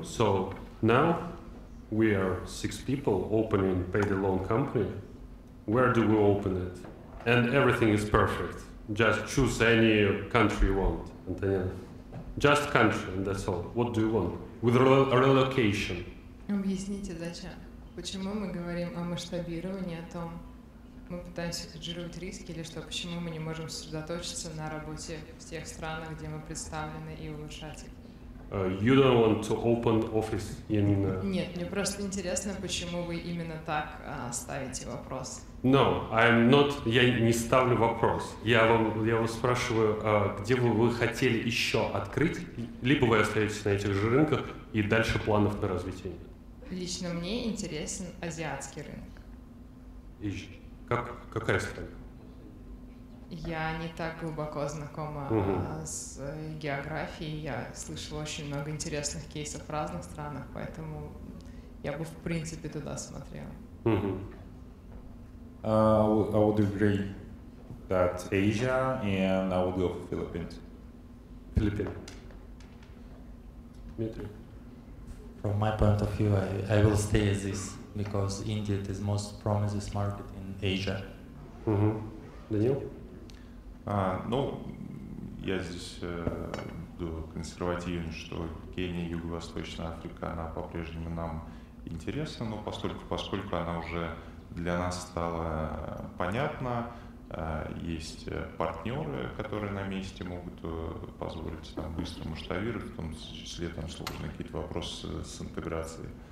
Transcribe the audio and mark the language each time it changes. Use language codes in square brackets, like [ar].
[en] So now we are 6 people opening PayDay loan company. Where do we open it? And everything is perfect. Just choose any country you want, Antonina. Just country, and that's all. What do you want? With relocation. [ru] Объясните, зачем? Почему мы говорим о масштабировании, о том, мы пытаемся хеджировать риски, или что, почему мы не можем сосредоточиться на работе в тех странах, где мы представлены, и улучшать их? [en] You don't want to open office in... [ru] Нет, мне просто интересно, почему вы именно так ставите вопрос. [en] No, I'm not. [ru] Я не ставлю вопрос. Я вас спрашиваю, где вы хотели еще открыть, либо вы остаетесь на этих же рынках и дальше планов на развитие? Лично мне интересен азиатский рынок. Какая страна? Я не так глубоко знакома с географией, я слышала очень много интересных кейсов в разных странах, поэтому я бы в принципе туда смотрела. [en] I would agree that Asia, and I would go for Philippines. Philippines. Dmitry. From my point of view, I will stay as this, because India is most promising market in Asia. [ru] Данил? Ну, я здесь буду консервативен, что Кения, Юго-Восточная Африка, она по-прежнему нам интересна, но поскольку она уже для нас стала понятна, есть партнеры, которые на месте могут позволить там быстро масштабировать, в том числе там сложные какие-то вопросы с интеграцией.